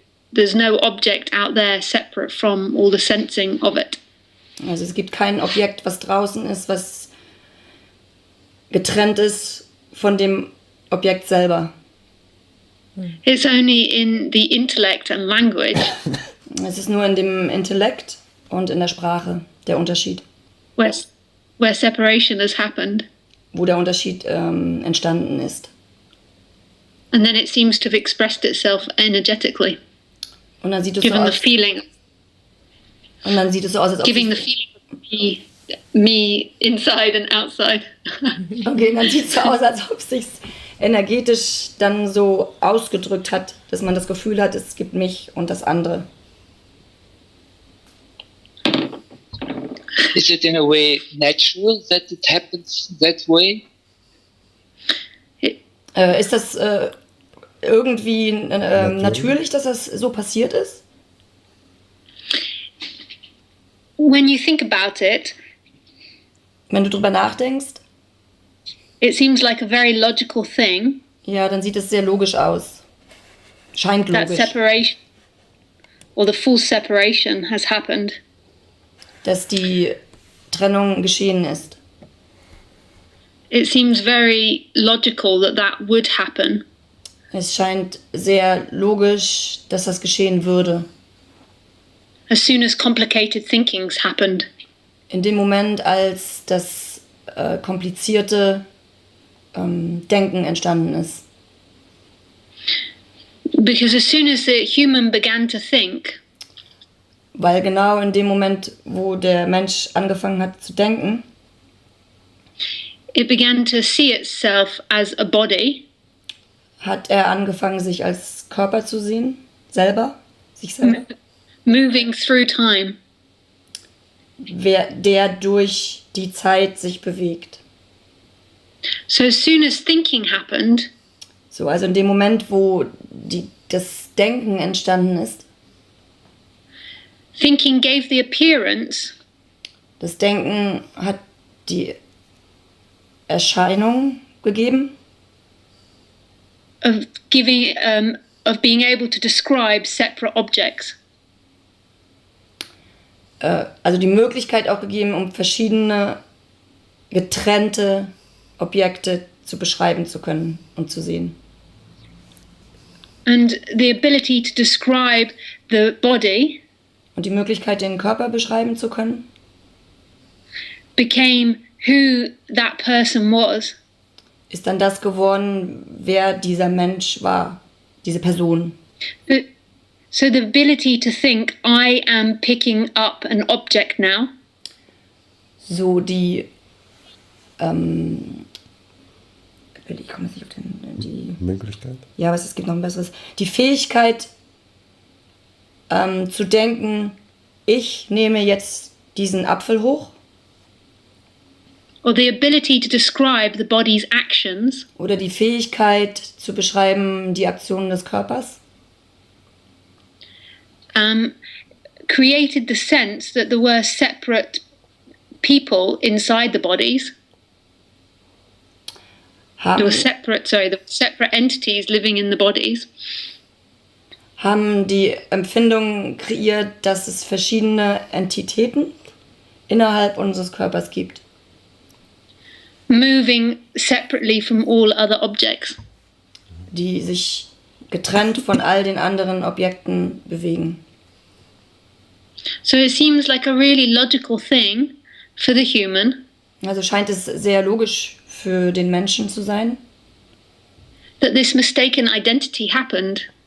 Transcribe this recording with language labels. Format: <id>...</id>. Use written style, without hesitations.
<en>There's no object out there separate from all the sensing of it.</en> <de>Also es gibt kein Objekt, was draußen ist, was getrennt ist von dem Objekt selber.</de> <en>It's only in the intellect and language</en> <de>Es ist nur in dem Intellekt und in der Sprache der Unterschied,</de> <en>where separation has happened.</en> <de>wo der Unterschied entstanden ist.</de> <en>And then it seems to have expressed itself energetically,</en> <de>Und dann sieht es so</de> <en>given the</en> <de>aus,</de> <en>feeling,</en> <de>als ob</de> <en>giving the</en> <de>sich,</de> <en>feeling of me inside and outside.</en> <de>okay, dann sieht es so aus, als ob es sich energetisch dann so ausgedrückt hat, dass man das Gefühl hat, es gibt mich und das andere.</de> <en>Is it in a way natural that it happens that way?</en> <de>Ist das irgendwie natürlich, dass das so passiert ist?</de> <en>When you think about it,</en> <de>Wenn du drüber nachdenkst,</de> <en>it seems like a very logical thing</en> <de>ja, dann sieht es sehr logisch aus. Scheint</de> <en>that</en> <de>logisch,</de> <en>separation or the full separation has happened.</en> <de>dass die Trennung geschehen ist.</de> <en>It seems very logical that that would happen.</en> <de>Es scheint sehr logisch, dass das geschehen würde.</de> <en>As soon as complicated thinking's happened.</en> <de>In dem Moment, als das komplizierte Denken entstanden ist.</de> <en>Because as soon as the human began to think,</en> <de>Weil genau in dem Moment, wo der Mensch angefangen hat zu denken,</de> <en>it began to see itself as a body,</en> <de>hat er angefangen, sich als Körper zu sehen, selber, sich selber,</de> <en>moving through time.</en> <de>der durch die Zeit sich bewegt.</de> <en>So as soon as thinking happened,</en> <de>So, also in dem Moment, wo die das Denken entstanden ist.</de> <en>Thinking gave the appearance</en> <de>Das Denken hat die Erscheinung gegeben,</de> <en>of of being able to describe separate objects.</en> <de>also die Möglichkeit auch gegeben, um verschiedene getrennte Objekte zu beschreiben zu können und zu sehen.</de> <en>And the ability to describe the body</en> <de>Und die Möglichkeit, den Körper beschreiben zu können,</de> <en>became who that person was.</en> <de>ist dann das geworden, wer dieser Mensch war, diese Person.</de> <en>So the ability to think, I am picking up an object now,</en> <de>So die, ich komme jetzt nicht auf die, Möglichkeit. ja, was, es gibt noch ein besseres, die Fähigkeit zu denken, ich nehme jetzt diesen Apfel hoch,</de> <en>or the ability to describe the body's actions,</en> <de>oder die Fähigkeit zu beschreiben die Aktionen des Körpers,</de> <en>created the sense that there were separate people inside the bodies. There were separate entities living in the bodies.</en> <de>haben die Empfindung kreiert, dass es verschiedene Entitäten innerhalb unseres Körpers gibt,</de> <en>Moving separately from all other objects.</en> <de>die sich getrennt von all den anderen Objekten bewegen.</de> <en>So it seems like a really logical thing for the human</en> <de>Also scheint es sehr logisch für den Menschen zu sein,</de> <en>that this mistaken identity happened.</en>